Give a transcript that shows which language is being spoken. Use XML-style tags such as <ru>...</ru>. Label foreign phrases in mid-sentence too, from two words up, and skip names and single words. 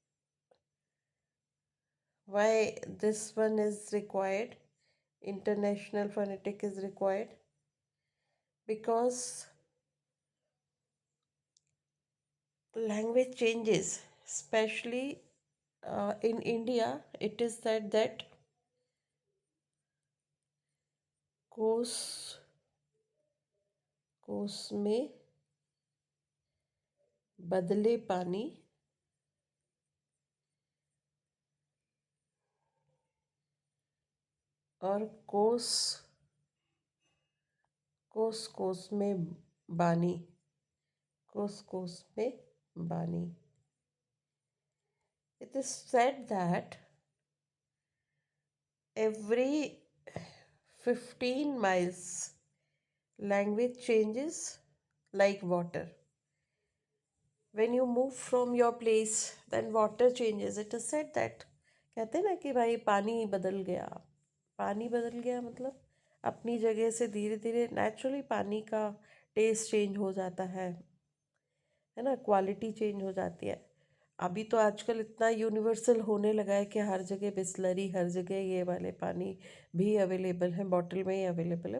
<en>Why this one is required? International phonetic is required because language changes, especially in India. It is said that</en> <hi>कोस कोस में बदले पानी और कोस कोस कोस में बानी कोस कोस में बानी.</hi> <en>It is said that every 15 miles language changes like water. When you move from your place then water changes. It is said that</en> <hi>कहते हैं ना कि भाई पानी बदल गया मतलब अपनी जगह से धीरे धीरे नेचुरली पानी का</hi> <en>taste change</en> <hi>हो जाता है ना,</hi> <en>quality change</en> <hi>हो जाती है. अभी तो आजकल इतना यूनिवर्सल होने लगा है कि हर जगह बिस्लरी, हर जगह ये वाले पानी भी अवेलेबल है, बॉटल में ही अवेलेबल है.</hi>